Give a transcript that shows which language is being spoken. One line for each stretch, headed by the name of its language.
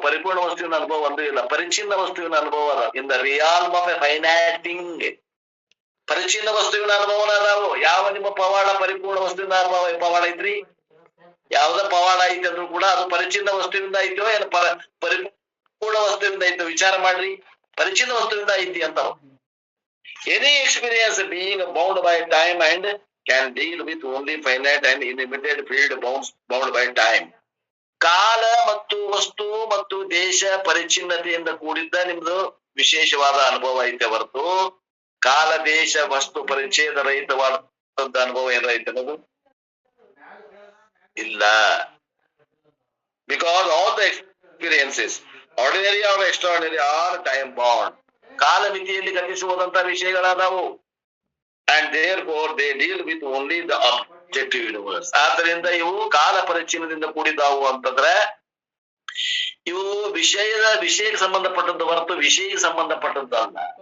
Kannada: ಪರಿಪೂರ್ಣ ವಸ್ತುವಿನ ಅನುಭವ ಒಂದು ಇಲ್ಲ, ಪರಿಚಿನ್ನ ವಸ್ತುವಿನ ಅನುಭವ ಅದ.
English: in the realm of a finite thing
Kannada: ಪರಿಚಿನ್ನ ವಸ್ತುವಿನ ಅನುಭವನ ಅದಾವು. ಯಾವ ನಿಮ್ಮ ಪವಾಡ ಪರಿಪೂರ್ಣ ವಸ್ತುವಿನ ಅನುಭವ ಪವಾಡ ಐತ್ರಿ? ಯಾವ್ದ ಪವಾಡ ಐತಿ ಅಂದ್ರೂ ಕೂಡ ಅದು ಪರಿಚಿನ್ನ ವಸ್ತುವಿಂದ ಐತೋ ಏನು ಪರಿಪೂರ್ಣ ವಸ್ತುವಿಂದ ಐತೋ ವಿಚಾರ ಮಾಡ್ರಿ. ಪರಿಚಿನ್ನ ವಸ್ತುವಿಂದ ಐತಿ ಅಂತಾವ.
English: Any experience being bound by time and can deal with only finite and limited field bound by time.
Kannada: ಕಾಲ ಮತ್ತು ವಸ್ತು ಮತ್ತು ದೇಶ ಪರಿಚಿನ್ನತೆಯಿಂದ ಕೂಡಿದ್ದ ನಿಮ್ದು ವಿಶೇಷವಾದ ಅನುಭವ ಐತೆ ಹೊರತು ಕಾಲ ದೇಶ ವಸ್ತು ಪರಿಚಯದ ರಹಿತವಾದ ಅನುಭವ ಏನೈತೆ ಅನ್ನೋದು ಇಲ್ಲ.
English: Because all the experiences, ordinary or extraordinary, are time bound.
Kannada: ಕಾಲಮಿತಿಯಲ್ಲಿ ಗತಿಸುವುದಂತ ವಿಷಯಗಳಾದವು.
English: And therefore they deal with only the objective universe.
Kannada: ಆದ್ದರಿಂದ ಇವು ಕಾಲ ಪರಿಚಿನ್ನದಿಂದ ಕೂಡಿದಾವು ಅಂತಂದ್ರೆ ಇವು ವಿಷಯಕ್ಕೆ ಸಂಬಂಧಪಟ್ಟದ್ದು ಹೊರತು ವಿಷಯಕ್ಕೆ ಸಂಬಂಧಪಟ್ಟದ್ದು ಅಲ್ಲ.